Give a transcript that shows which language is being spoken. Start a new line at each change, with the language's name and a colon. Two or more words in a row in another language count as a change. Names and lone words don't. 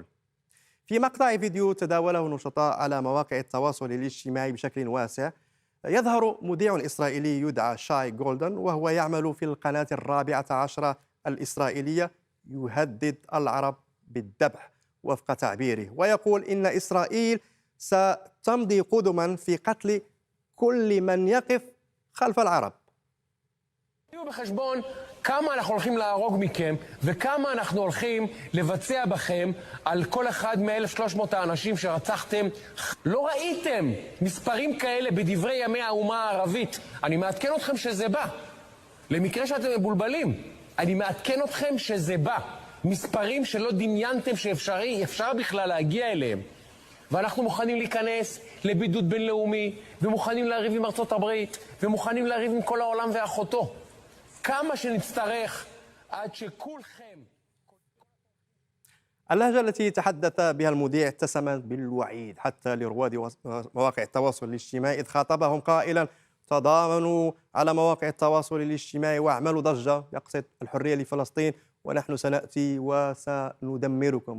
Arabic: في مقطع فيديو تداوله نشطاء على مواقع التواصل الاجتماعي بشكل واسع، يظهر مذيع إسرائيلي يدعى شاي جولدن وهو يعمل في القناة الرابعة عشرة الإسرائيلية يهدد العرب بالذبح وفق تعبيره، ويقول إن إسرائيل ستمضي قدما في قتل كل من يقف خلف العرب.
Hebrew: תהיו בחשבון כמה אנחנו הולכים להרוג מכם וכמה אנחנו הולכים לבצע בכם על כל אחד מ-1,300 האנשים שרצחתם. לא ראיתם מספרים כאלה בדברי ימי האומה הערבית. אני מעדכן אתכם שזה בא. למקרה שאתם מבולבלים, אני מעדכן אתכם שזה בא. מספרים שלא דמיינתם שאפשר בכלל להגיע אליהם. ואנחנו מוכנים להיכנס לבידוד בינלאומי, ומוכנים לריב עם ארצות הברית, ומוכנים לריב עם כל העולם ואחותו. כמה שנצטרך עד שכולכם...
Arabic: اللهجة التي تحدث بها المذيع اتسمت بالوعيد حتى لرواد مواقع التواصل الاجتماعي، إذ خاطبهم قائلا: تضامنوا على مواقع التواصل الاجتماعي واعملوا ضجة، يقصد الحرية لفلسطين، ونحن سنأتي وسندمركم.